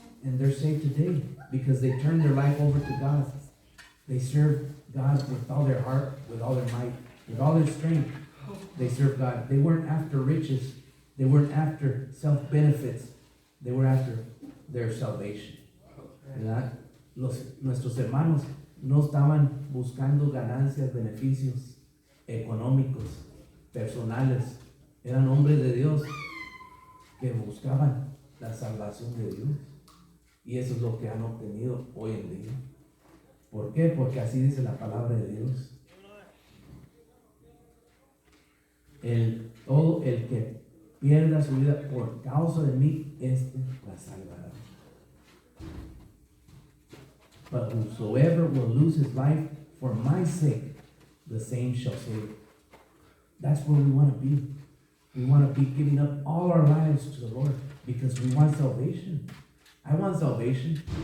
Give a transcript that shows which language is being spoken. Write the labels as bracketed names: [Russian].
[English] And they're saved today because they turned their life over to God. They serve God with all their heart, with all their might, with all their strength. They serve God. They weren't after riches. They weren't after self-benefits. They were after their salvation. [Spanish] ¿Verdad? Nuestros hermanos no estaban buscando ganancias, beneficios económicos, personales. Eran hombres de Dios que buscaban la salvación de Dios. Y eso es lo que han obtenido hoy en día. ¿Por qué? Porque así dice la palabra de Dios. Todo el que pierda su vida por causa de mí, la salvará. [English] But whosoever will lose his life for my sake, the same shall save it. That's where we want to be. We want to be giving up all our lives to the Lord because we want salvation. I want salvation.